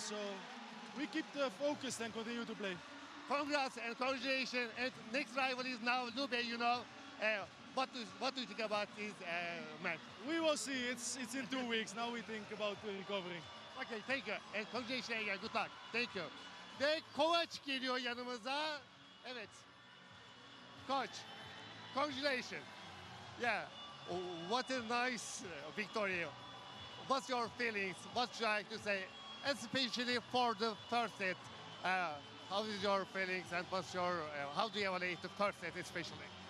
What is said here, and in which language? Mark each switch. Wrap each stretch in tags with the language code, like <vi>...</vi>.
<en>So we keep focused and continue to play. Congrats and congratulations. And next rival is now Lube, you know. What do you think about this match? We will see. It's in 2 weeks. Now we think about recovering. Okay, thank you. And congratulations again. Good luck. Thank you.</en> <tr>Ve Kovac geliyor yanımıza. Evet.</tr> <en>Coach, congratulations. Yeah. What a nice victory. What's your feelings? What should I to say? Especially for the first set. How is your feelings and what's your, how do you evaluate the first set especially?</en>